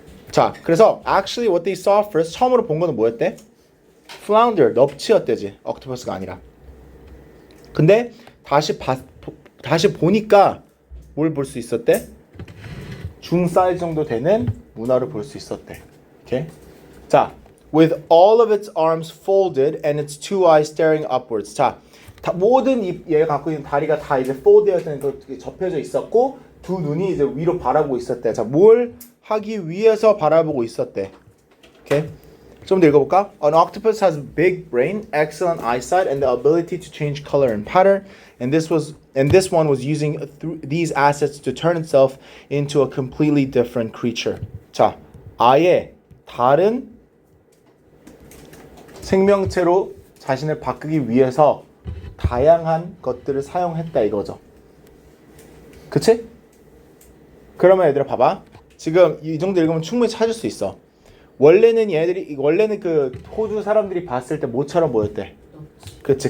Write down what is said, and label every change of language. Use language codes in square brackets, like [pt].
[ko] 자, 그래서 [en] actually what they saw first [ko] 처음으로 본 거는 뭐였대? Flounder, 넙치였대지. octopus가 아니라. 근데 다시 보니까 뭘 볼 수 있었대? 중 사이즈 정도 되는 문어를 볼 수 있었대. 오케이? [en] 자, with all of its arms folded and its two eyes staring upwards. [ko] 자, 모든 얘가 갖고 있는 다리가 다 이제 fold되어서 접혀져 있었고 두 눈이 이제 위로 바라보고 있었대. 자, 뭘 하기 위해서 바라보고 있었대. 오케이? 좀 더 읽어볼까? [en] An octopus has a big brain, excellent eyesight, and the ability to change color and pattern. And this one was using these assets to turn itself into a completely different creature. [ko] 자, 아예 다른 생명체로 자신을 바꾸기 위해서 다양한 것들을 사용했다 이거죠. 그치? 그러면 얘들아 봐봐. 지금 이 정도 읽으면 충분히 찾을 수 있어. 원래는 그 호주 사람들이 봤을 때 뭐처럼 보였대. 그치?